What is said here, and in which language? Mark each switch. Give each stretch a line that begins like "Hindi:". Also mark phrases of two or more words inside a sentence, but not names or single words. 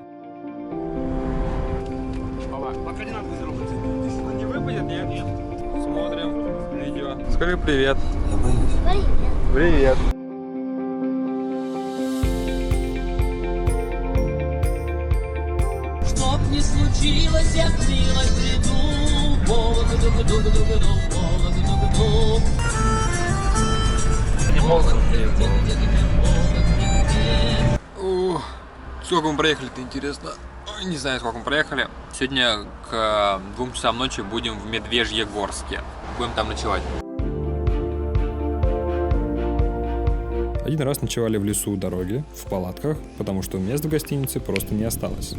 Russian: Пока не надо не выпадет, нет? Смотрим видео. Скажи привет. Привет. Чтоб не случилось, я снилась в бреду. Волок-дуг-дуг-дуг-дуг, волок-дуг-дуг. Сколько мы проехали-то, интересно? Ой, не знаю, сколько мы проехали. Сегодня к 2 часам ночи будем в Медвежьегорске. Будем там ночевать. Один раз ночевали в лесу у дороги, в палатках, потому что мест в гостинице просто не осталось.